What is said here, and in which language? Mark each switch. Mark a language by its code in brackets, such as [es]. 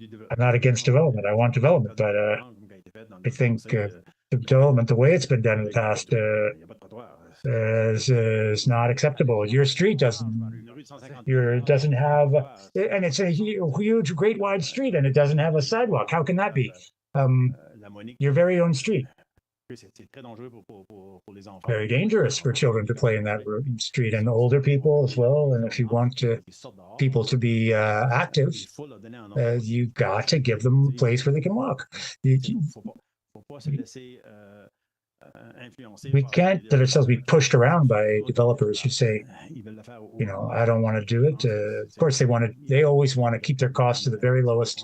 [en] I'm not against development. I want development, but I think the development, the way it's been done in the past, is not acceptable. Your street doesn't have, and it's a huge, great wide street, and it doesn't have a sidewalk. How can that be? Your very own street. [fr] C'est très dangereux pour les enfants. [en] very dangerous for children to play in that street, and older people as well. And if you want people to be active, you got to give them a place where they can walk. [fr] Faut pas se laisser influencer [en] We [fr] par [en] can't let ourselves be pushed around by developers who say, [fr] Ils veulent le faire au- [en] you know, I don't want to do it. Of course, they always want to keep their costs to the very lowest